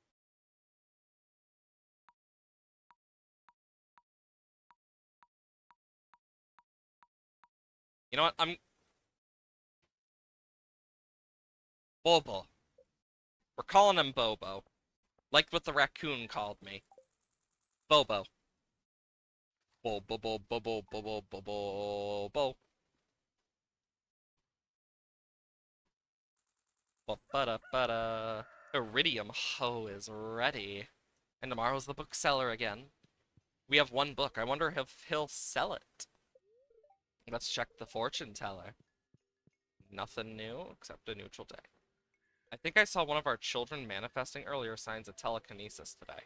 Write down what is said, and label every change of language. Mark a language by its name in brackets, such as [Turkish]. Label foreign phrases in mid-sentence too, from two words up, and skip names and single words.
[English] You know what? Bobo. We're calling him Bobo. Like what the raccoon called me. Bobo. Bobo, bobo, bobo, bobo, bobo, bobo. Ba-da-ba-da. Iridium hoe is ready. And tomorrow's the bookseller again. We have one book. I wonder if he'll sell it. Let's check the fortune teller. Nothing new except a neutral day. I think I saw one of our children manifesting earlier signs of telekinesis today.